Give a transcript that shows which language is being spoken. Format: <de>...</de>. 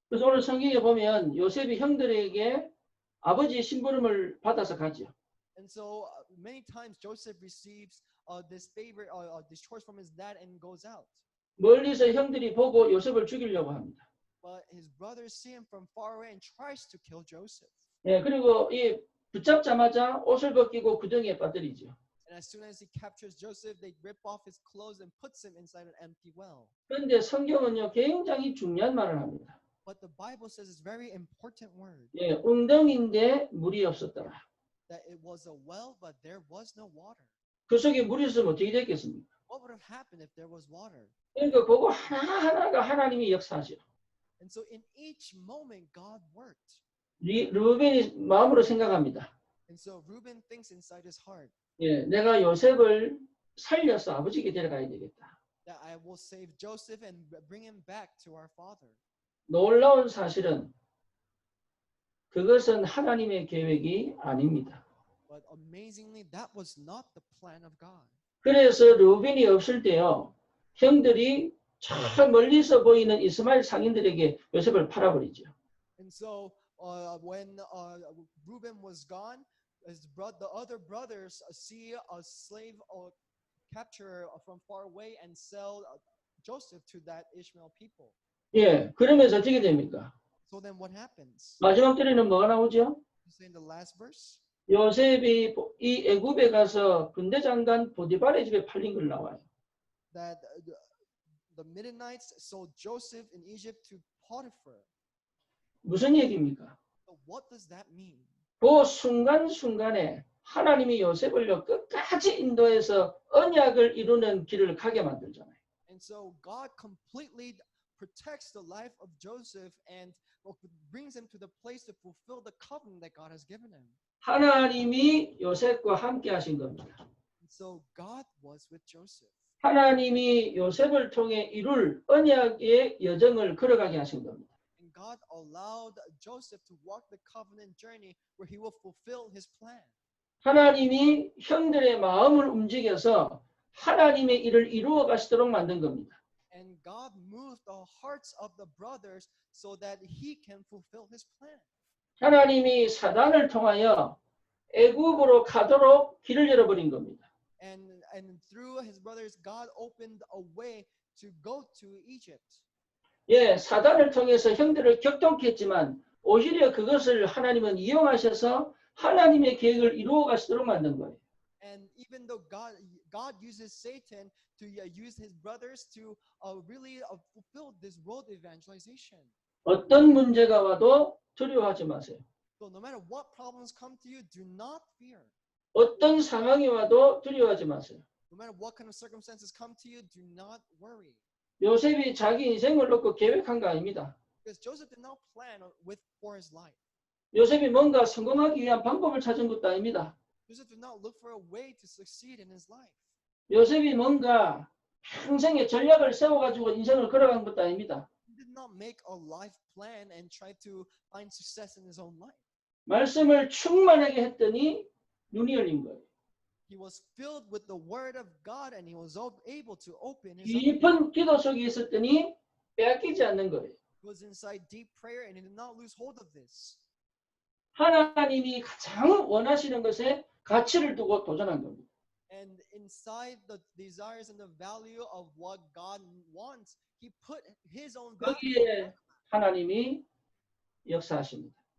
<ko>그래서 오늘 성경에 보면 요셉이 형들에게 아버지의 심부름을 받아서 가죠.</ko> <en>And so many times Joseph receives this favor, this choice from his dad and goes out.</en> <ko>멀리서 형들이 보고 요셉을 죽이려고 합니다.</ko> <en>But his brothers see him from far away and tries to kill Joseph.</en> <ko>예, 그리고 이 붙잡자마자 옷을 벗기고 구덩이에 빠뜨리죠.</ko> <en>And as soon as he captures Joseph, they rip off his clothes and puts him inside an empty well.</en> <ko>그런데 성경은요 굉장히 중요한 말을 합니다.</ko> <en>But the Bible says it's very important word.</en> <ko>예, 웅덩인데 물이 없었더라.</ko> <en>That it was a well, but there was no water.</en> <ko>그 속에 물이 있으면 어떻게 됐겠습니까?</ko> <en>What would have happened if there was water?</en> <ko>그러니까 그거 하나하나가 하나님이 역사하죠.</ko> <en>And so in each moment, God worked.</en> <ko>르우벤이 마음으로 생각합니다.</ko> <en>And so Reuben thinks inside his heart.</en> <ko>예, 내가 요셉을 살려서 아버지께 데려가야 되겠다.</ko> <en>That I will save Joseph and bring him back to our father.</en> <ko>놀라운 사실은 그것은 하나님의 계획이 아닙니다.</ko> <en>But amazingly, that was not the plan of God.</en> <ko>그래서 르우벤이 없을 때요, 형들이 저 멀리서 보이는 이스마엘 상인들에게 요셉을 팔아버리죠.</ko> <en>And so when Reuben was gone, the other brothers see a slave capture from far away and sell Joseph to that Ishmael people.</en> <ko>예, 그러면서 어떻게 됩니까?</ko> <en>So then what happens?</en> <ko>마지막 절에는 뭐가 나오죠?</ko> <en>In the last verse,</en> <ko>요셉이 이 애굽에 가서 군대 장관 보디발의 집에 팔린 걸 나와요.</ko> <en>that the Midianites sold Joseph in Egypt to Potiphar.</en> <ko>무슨 얘기입니까?</ko> <en>So what does that mean?</en> <ko>그 순간순간에 하나님이 요셉을요 끝까지 인도해서 언약을 이루는 길을 가게 만들잖아요.</ko> <en>And so God completely protects the life of Joseph and brings him to the place to fulfill the covenant that God has given him.</en> <ko>하나님이 요셉과 함께 하신 겁니다.</ko> <en>And so God was with Joseph.</en> <ko>하나님이 요셉을 통해 이룰 언약의 여정을 걸어가게 하신 겁니다.</ko> <en>And God allowed Joseph to walk the covenant journey where he will fulfill his plan.</en> <ko>하나님이 형들의 마음을 움직여서 하나님의 일을 이루어 가시도록 만든 겁니다.</ko> <en>And God moved the hearts of the brothers so that he can fulfill his plan.</en> <ko>하나님이 사단을 통하여 애굽으로 가도록 길을 열어버린 겁니다.</ko> <en>And through his brothers, God opened a way to go to Egypt.</en> <ko>예, 사단을 통해서 형들을 격동케 했지만 오히려 그것을 하나님은 이용하셔서 하나님의 계획을 이루어 가시도록 만든 거예요.</ko> <en>And even though God uses Satan to use his brothers to really fulfill this world evangelization.</en> <ko>어떤 문제가 와도 두려워하지 마세요.</ko> <en>So no matter what problems come to you, do not fear.</en> <ko>어떤 상황이 와도 두려워하지 마세요.</ko> <en>No matter what kind of circumstances come to you, do not worry.</en> <ko>요셉이 자기 인생을 놓고 계획한 거 아닙니다.</ko> <en>Because Joseph did not plan for his life.</en> <ko>요셉이 뭔가 성공하기 위한 방법을 찾은 것도 아닙니다.</ko> <en>Joseph did not look for a way to succeed in his life.</en> <ko>요셉이 뭔가 평생의 전략을 세워가지고 인생을 걸어간 것도 아닙니다.</ko> <en>He did not make a life plan and try to find success in his own life.</en> <ko>말씀을 충만하게 했더니 눈이 열린 거예요.</ko> <en>He was filled with the word of God and he was able to open his</en> <ko>깊은 기도 속에 있었더니 빼앗기지 않는 거예요.</ko> <en>He was inside deep prayer and he did not lose hold of this.</en> <ko>하나님이 가장 원하시는 것에 가치를 두고 도전한 겁니다.</ko> <en>And inside the desires and the value of what God wants, he put his own value.</en> <ko>거기에 하나님이 역사하십니다.</ko>